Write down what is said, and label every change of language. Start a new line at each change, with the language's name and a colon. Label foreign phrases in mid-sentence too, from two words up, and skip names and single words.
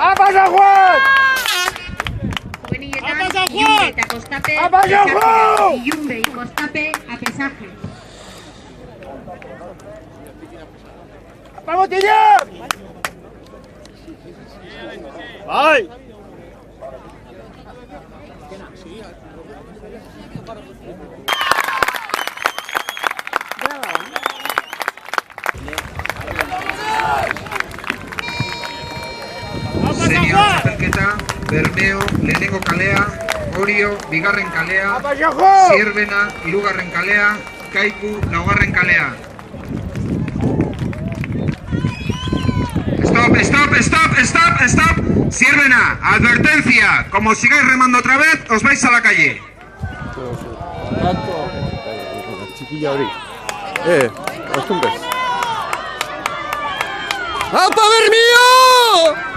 Basque: San Juan! Juvenietan, Ilunbe eta Kostape ¡Apa, San Juan!
Spanish: pesaje. Ilunbe y Kostape a pesaje. ¡Vamos, Tilla! ¡Ay!
Basque: Senior txapelketa, Bermeo, lehenengo kalea, Orio, bigarren kalea, ¡Apa, San Juan! Zierbena, hirugarren kalea, Kaiku, laugarren kalea.
Spanish: Stop. Zierbena, advertencia. Como sigáis remando otra vez, os vais a la calle. Chiquilla hori.
Basque: Astumbez. ¡Apa, Bermeo!